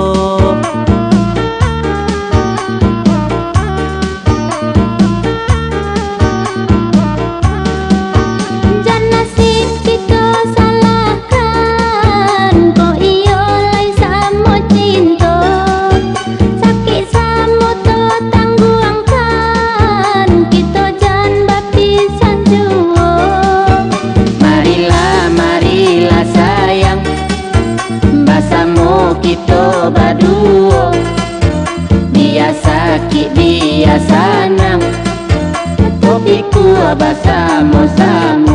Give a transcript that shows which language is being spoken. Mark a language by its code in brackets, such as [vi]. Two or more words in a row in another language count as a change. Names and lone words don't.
[min] Jan nasib kita salahkan, kok iyo lai samo cinta, sakit samo to tangguangkan, kita jan bapisan juo. Marilah, marilah sayang, basamu kita baduo. [id] Biasa sakit, biasa senang, tapi ku bersama-sama.